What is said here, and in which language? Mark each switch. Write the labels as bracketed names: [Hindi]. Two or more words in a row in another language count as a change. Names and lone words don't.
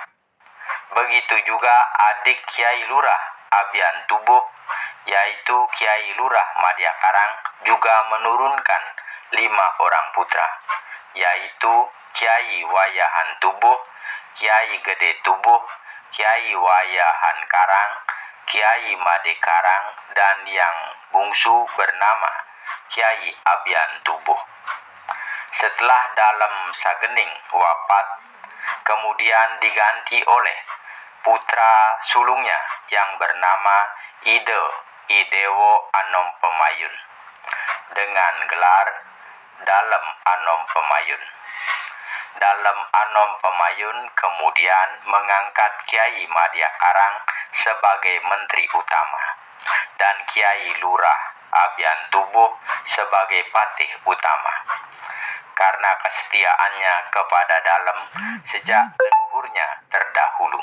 [Indonesian] Begitu juga adik Kiai Lurah Abian Tubuh yaitu Kiai Lurah Madia Karang juga menurunkan 5 orang putra, yaitu Kiai Wayahan Tubuh, Kiai Gede Tubuh, Kiai Wayahan Karang, Kiai Made Karang, dan yang bungsu bernama Kiai Abian Tubuh. Setelah Dalem Sagening wafat, kemudian diganti oleh putra sulungnya yang bernama Idewo Anom Pemayun dengan gelar Dalem Anom Pemayun. Dalem Anom Pemayun kemudian mengangkat Kiai Madya Karang sebagai Menteri Utama dan Kiai Lurah Abian Tubuh sebagai Patih Utama. Karena kesetiaannya kepada Dalem sejak leluhurnya terdahulu.